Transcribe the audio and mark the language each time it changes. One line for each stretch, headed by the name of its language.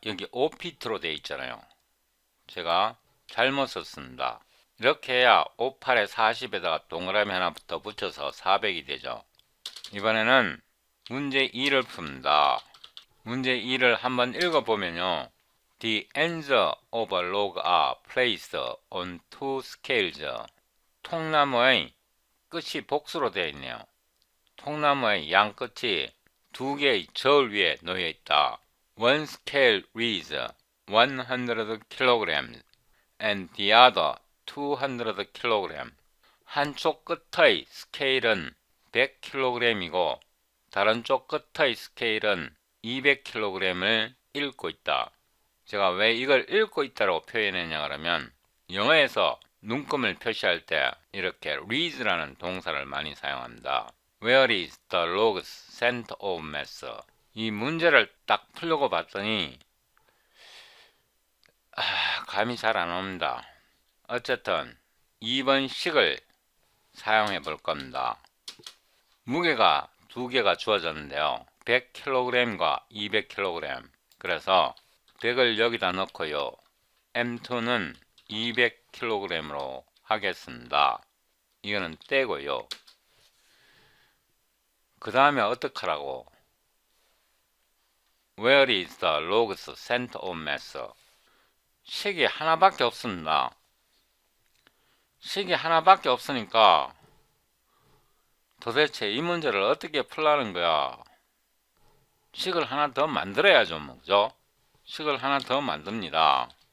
Korean: 여기 5피트로 되어 있잖아요. 제가 잘못 썼습니다. 이렇게 해야 5, 8에 40에다가 동그라미 하나부터 붙여서 400이 되죠. 이번에는 문제 2를 풉니다. 문제 2를 한번 읽어보면요.
English: The ends of a log are placed on two scales.
Korean: 통나무의 끝이 복수로 되어 있네요. 통나무의 양 끝이 두 개의 저울 위에 놓여 있다.
English: One scale reads 100 kilograms and the other 200 kg.
Korean: 한쪽 끝의 스케일은 100kg이고 다른 쪽 끝의 스케일은 200kg을 읽고 있다. 제가 왜 이걸 읽고 있다고 표현했냐 그러면 영어에서 눈금을 표시할 때 이렇게 reads라는 동사를 많이 사용합니다.
English: Where is the log's center of mass?
Korean: 이 문제를 딱 풀려고 봤더니 감이 잘 안 옵니다. 어쨌든 2번 식을 사용해 볼 겁니다. 무게가 두 개가 주어졌는데요. 100kg과 200kg. 그래서 100을 여기다 넣고요. M2는 200kg으로 하겠습니다. 이거는 떼고요. 그 다음에 어떡하라고?
English: Where is the log's center of mass?
Korean: 식이 하나밖에 없습니다. 식이 하나밖에 없으니까 도대체 이 문제를 어떻게 풀라는 거야? 식을 하나 더 만들어야죠, 그죠? 식을 하나 더 만듭니다.